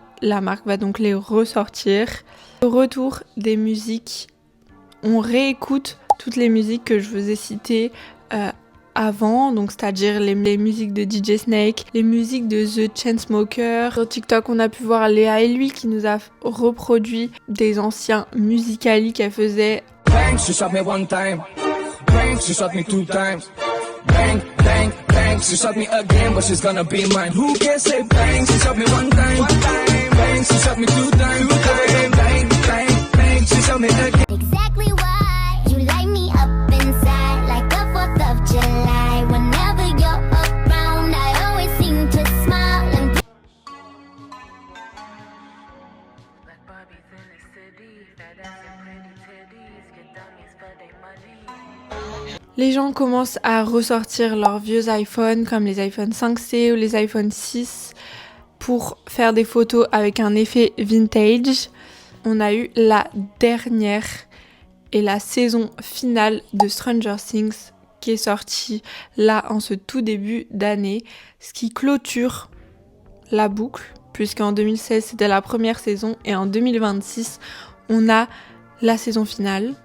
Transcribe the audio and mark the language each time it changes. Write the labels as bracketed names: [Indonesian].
[French] La marque va donc les ressortir. Au retour des musiques, on réécoute toutes les musiques que je vous ai citées avant, donc c'est-à-dire les musiques de DJ Snake, les musiques de The Chainsmokers. Sur TikTok, on a pu voir Léa et lui qui nous a reproduit des anciens Musical.ly qu'elle faisait. [English] bang, she shot me one time. Bang, she shot me two times. Bang, bang, bang, she shot me again, but she's gonna be mine. Who can say bang, she shot me one time. Bang, she shot me two times. Bang, bang, bang, she shot me again. Exactly why you light me up inside like the 4th of July. Whenever you're around, I always seem to smile and Like Barbies in the city, fat ass and pretty titties, get dummies for their money. [French] Les gens commencent à ressortir leurs vieux iPhones comme les iPhone 5C ou les iPhone 6 pour faire des photos avec un effet vintage. On a eu la dernière et la saison finale de Stranger Things qui est sortie là en ce tout début d'année, ce qui clôture la boucle puisqu'en 2016 c'était la première saison et en 2026 on a la saison finale.